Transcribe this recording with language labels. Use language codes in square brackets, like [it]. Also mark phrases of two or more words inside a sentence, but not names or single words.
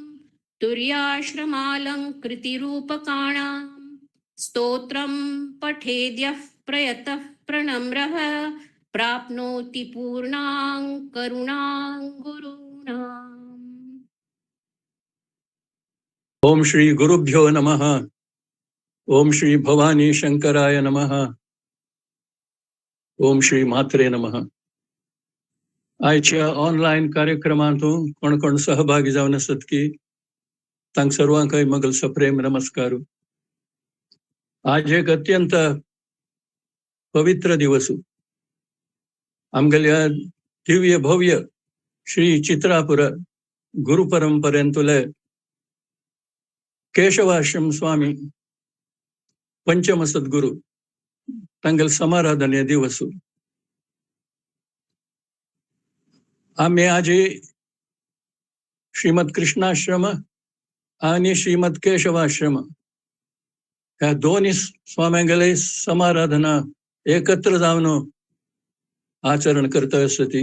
[sa] तुर्याश्रमालङ्कृतिरूपकाणां स्तोत्रं पठेद्यः प्रयतः प्रणम्रः प्राप्नोति पूर्णां करुणां गुरूणाम्। ओम श्री गुरुभ्यो नमः। ओम श्री भवानी शंकराय नमः। ओम श्री मात्रे नमः। [kok] आयच्या ऑनलाईन कार्यक्रमांतून कोण कोण सहभागी जावन आसत की तांक सर्वांकय मगल सप्रेम नमस्कार। आज एक अत्यंत पवित्र दिवस आमगेल्या दिव्य भव्य श्री चित्रापुर गुरु परंपरेंतुले केशवाश्रम स्वामी पंचम सद्गुरु तंगल समाराधने दिवसु आम्ही आजी श्रीमद कृष्णाश्रम आणि श्रीमद केशवाश्रम ह्या दोन्ही स्वाम्यांगेले समाराधना एकत्र जावन आचरण करता असती.